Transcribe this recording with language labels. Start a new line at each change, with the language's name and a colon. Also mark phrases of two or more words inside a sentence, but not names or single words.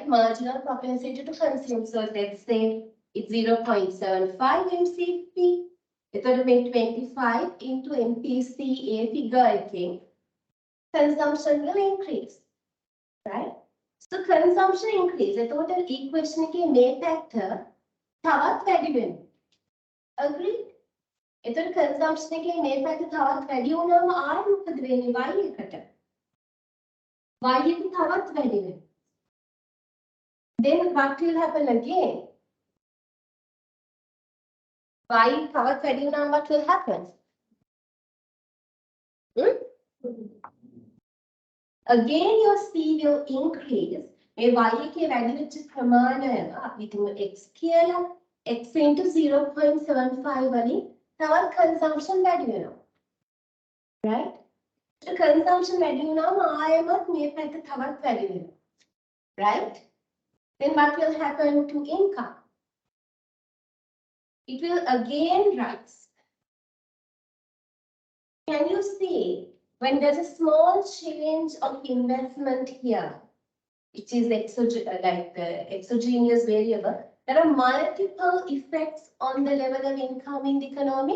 English: Marginal propensity to consume. So let's say it's 0.75 MCP. It's going to make 25 into MPCA figure, I think. Consumption will increase, right? So consumption increase.
Sinhala: එතකොට equation එකේ මේ factor තවත් වැඩි වෙනවා. Agreed? එතකොට consumption එකේ මේ factor තවත් වැඩි වුණාම ආයෙ මොකද වෙන්නේ y එකට? Y එක තවත් වැඩි වෙනවා.
English: Then what will happen again? Y
Sinhala: තවත් වැඩි වුණාම
English: what will happen? Again your C will increase.
Sinhala: මේ y එකේ වැඩි වෙච්ච ප්‍රමාණය අපි හිතමු x කියලා x into 0.75 වලින් තවත් consumption වැඩි වෙනවා. Right? So consumption වැඩි වුණාම ආයෙමත් මේ පැත්ත තවත් වැඩි වෙනවා.
English: Right? Then what will happen to income? It will again rise. Can you see when there's a small change of investment here, which is exogenous variable, there are multiple effects on the level of income in the economy.